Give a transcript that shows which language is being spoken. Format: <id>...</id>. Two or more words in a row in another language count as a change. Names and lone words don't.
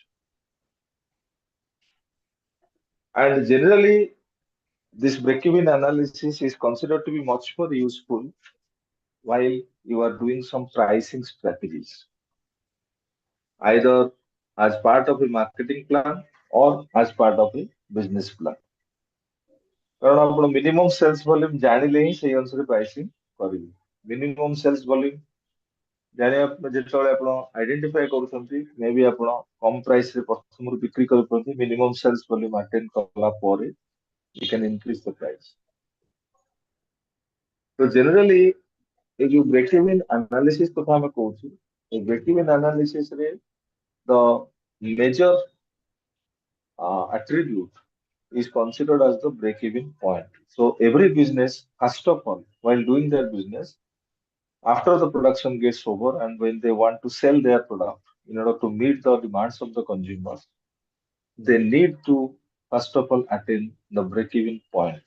<en>And generally, this break-even analysis is considered to be much more useful while you are doing some pricing strategies, either as part of a marketing plan or as part of a business plan.</en> <or>କାରଣ ଆପଣ</or> <en>minimum sales volume</en> <or>ଜାଣିଲେ ହିଁ ସେଇ ଅନୁସାରେ ପ୍ରାଇସିଂ କରିବେ।</or> <en>minimum sales volume</en> <or>ଜାଣିବା ଯେତେବେଳେ ଆପଣ ଆଇଡେଣ୍ଟିଫାଏ କରୁଛନ୍ତି, ମେ ବି ଆପଣ କମ୍ ପ୍ରାଇସରେ ପ୍ରଥମରୁ ବିକ୍ରି କରୁଛନ୍ତି,</or> <en>minimum sales volume attend</en> <or>କଲା ପରେ</or> <en>you can increase the price. So generally,</en> <or>ଏ ଯୋଉ</or> <en>break even analysis</en> <or>କଥା ଆମେ କହୁଛୁ, ଏ</or> <en>break even analysis</en> <or>ରେ</or> <en>the major attribute is considered as the break-even point. So every business, first of all, while doing their business, after the production gets over and when they want to sell their product in order to meet the demands of the consumers, they need to first of all attain the break-even point.</en>